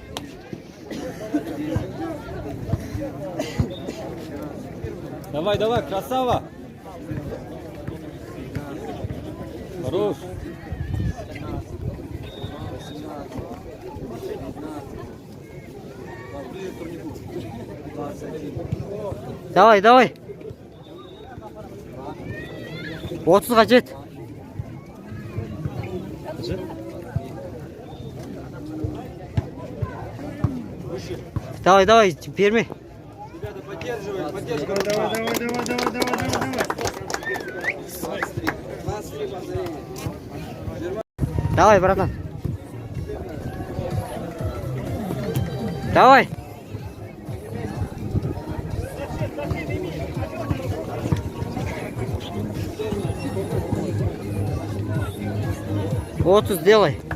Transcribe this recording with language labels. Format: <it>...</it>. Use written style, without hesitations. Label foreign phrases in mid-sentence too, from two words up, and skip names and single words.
<ru>Давай, красава! Хорош! Давай.</ru> <kk>30-ға жет.</kk> <ru>Давай,</ru> <kk>берме.</kk> <ru>Ребята, поддерживаем, Давай, братан. Давай. Вот сделай.</ru>